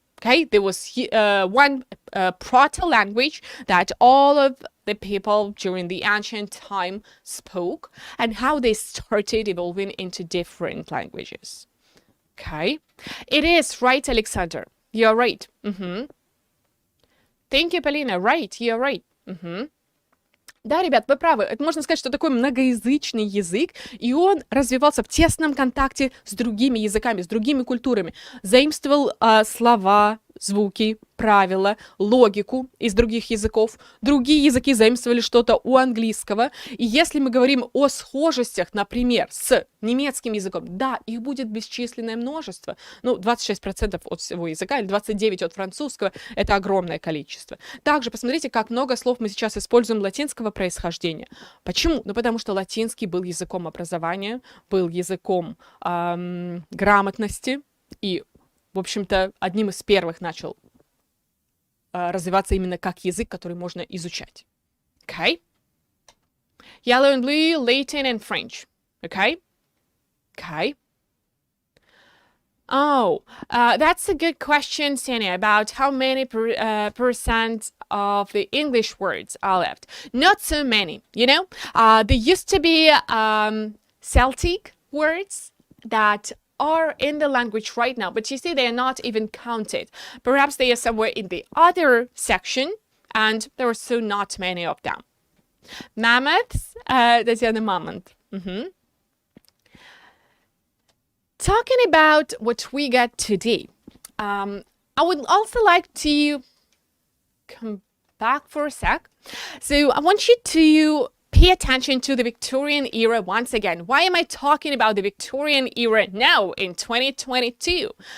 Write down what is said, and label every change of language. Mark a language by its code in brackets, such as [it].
[en] Okay, there was one proto-language that all of the people during the ancient time spoke and how they started evolving into different languages. Okay, it is right, Alexander. You're right. Thank you, Полина. Right, you're right. [ru] Да, ребят, вы правы. Это можно сказать, что такой многоязычный язык, и он развивался в тесном контакте с другими языками, с другими культурами. Заимствовал слова, звуки, правила, логику из других языков. Другие языки заимствовали что-то у английского. И если мы говорим о схожестях, например, с немецким языком, да, их будет бесчисленное множество. Ну, 26% от всего языка или 29% от французского – это огромное количество. Также посмотрите, как много слов мы сейчас используем латинского происхождения. Почему? Ну, потому что латинский был языком образования, был языком грамотности и в общем-то, одним из первых начал развиваться именно как язык, который можно изучать. [en] Okay? Yellow and blue, Latin and French. Okay? Okay. Oh, that's a good question, Sania, about how many percent of the English words are left. Not so many, you know? There used to be Celtic words that are in the language right now, but you see they are not even counted. Perhaps they are somewhere in the other section, and there are so not many of them. Mammoths, Татьяна Мамонт. Talking about what we got today, I would also like to come back for a sec. So I want you to pay attention to the Victorian era once again. Why am I talking about the Victorian era now in 2022?